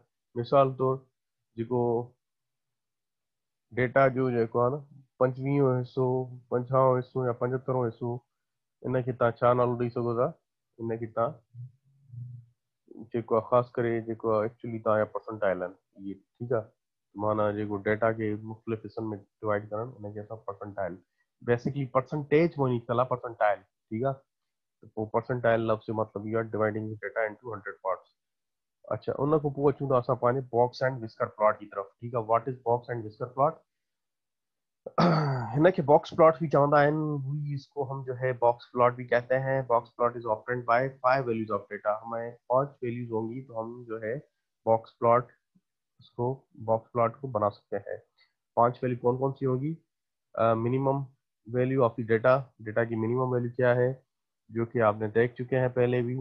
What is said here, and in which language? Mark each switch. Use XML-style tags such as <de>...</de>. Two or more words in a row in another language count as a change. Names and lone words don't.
<sd>मिसाल तौरु जेको डेटा जो जेको आहे न 25 हिसो, 50 हिसो या 75 हिसो, इनखे तव्हां छा नालो ॾेई सघो था? इनखे तव्हां जेको आहे ख़ासि करे जेको आहे एक्चुअली तव्हांजा परसेंटाइल आहिनि इहे, ठीकु आहे। माना जेको डेटा खे मुख़्तलिफ़ हिसनि में डिवाइड करणु, उनखे असां परसेंटाइल,</sd> <en>basically percentage</en> <sd>में निकल आहे परसेंटाइल, ठीकु आहे। त पोइ परसेंटाइल लफ़्ज़ जो मतिलबु इहो आहे</sd> <en>dividing data into 100 parts.</en> <sd>अच्छा, उन खां पोइ अचूं था असां पंहिंजे</sd> <en>box and whisker plot</en> <hi>की तरफ़,</hi> <sd>ठीकु आहे।</sd> <en>what is box and whisker plot?</en> <sd>हिन के</sd> <en>box plot</en> <sd>भी चवंदा आहिनि,</sd> <hi>हुई इसको हम जो है</hi> <en>box plot</en> <hi>भी कहते हैं।</hi> <en>box plot is operated by 5 values of data,</en> <hi>हमें 5 वैल्यूज होंगी तो हम जो है</hi> <en>box plot,</en> <hi>इसको</hi> <en>box plot</en> <hi>को बना सकते हैं। 5 वैल्यू कौन कौन सी होगी?</hi> <en>minimum value of the data,</en> <hi>डेटा की</hi> <en>minimum value</en> <hi>क्या है, जो कि आपने देख चुके हैं पहले भी।</hi>